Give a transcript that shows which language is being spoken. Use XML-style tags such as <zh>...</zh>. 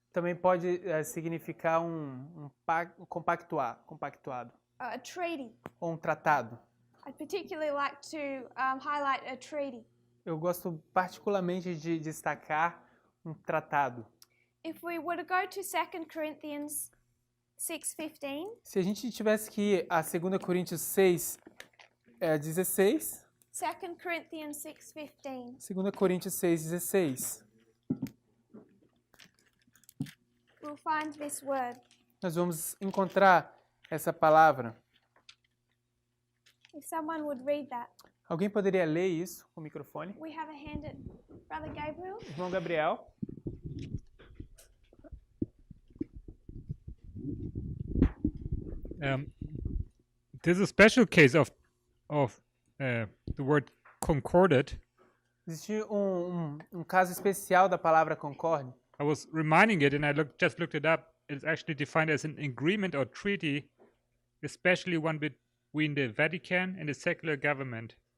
<pt>Também pode significar compactuado,</pt> <en>a treaty.</en> <pt>ou um tratado.</pt> <en>I'd particularly like to highlight a treaty.</en> <pt>Eu gosto particularmente de destacar um tratado.</pt> <en>If we were to go to 2 Corinthians 6:15.</en> <pt>Se a gente tivesse que ir a 2 Coríntios 6, 16,</pt> <en>2 Corinthians 6:15.</en> <pt>2 Coríntios 6, 16,</pt> <en>We'll find this word.</en> <pt>nós vamos encontrar essa palavra.</pt> <en>If someone would read that.</en> <pt>Alguém poderia ler isso com o microfone?</pt> <en>We have a hand at Brother Gabriel.</en> <pt>Irmão Gabriel.</pt> <en>There's a special case of the word concorded.</en> <pt>Existe um caso especial da palavra concorde.</pt> <en>I was reminding it, and I just looked it up. It's actually defined as an agreement or treaty, especially one between the Vatican and the secular government.</en>